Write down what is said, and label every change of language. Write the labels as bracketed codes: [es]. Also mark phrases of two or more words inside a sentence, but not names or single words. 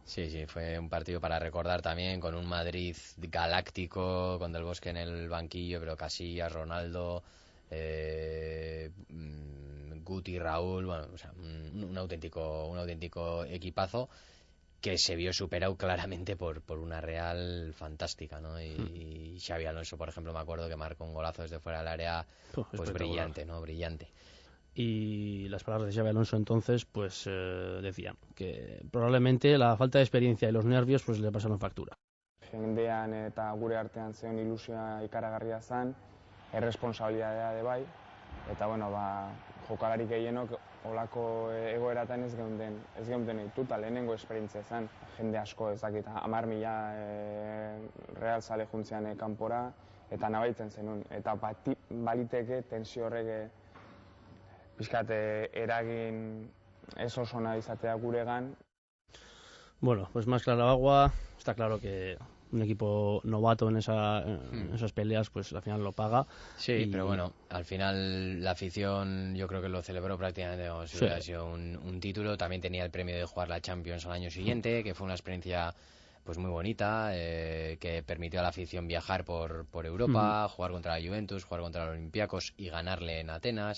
[es] Sí, fue un partido para recordar también, con un Madrid galáctico, con Del Bosque en el banquillo, pero Casillas, Ronaldo, Guti, Raúl, bueno, o sea, un auténtico equipazo que se vio superado claramente por una Real fantástica, ¿no? Y Xavi Alonso, por ejemplo, me acuerdo que marcó un golazo desde fuera del área, pues brillante, ¿no? Brillante. Y las palabras de Xabi Alonso entonces pues decían que probablemente la falta de experiencia y los nervios pues le pasaron factura. [eu] Jendean eta gure artean zeon ilusioa ikaragarria zen, erresponsabilitatea bai, eta bueno, jokalari gehienok olako egoeratan ez geunden dituta, lehenengo esperientzia zen, jende asko ez dakit, 10.000 Real zale juntzean kanpora, eta nabaitzen zenun, eta baliteke tensio horrek pixkat eragin ez oso ona izatea guregan. [es] Bueno, pues más clara agua, está claro que un equipo novato en esas peleas, pues al final lo paga. Sí, pero bueno, al final la afición yo creo que lo celebró prácticamente como si hubiera sido un título. También tenía el premio de jugar la Champions al año siguiente, que fue una experiencia pues muy bonita, que permitió a la afición viajar por Europa, jugar contra la Juventus, jugar contra el Olympiacos y ganarle en Atenas.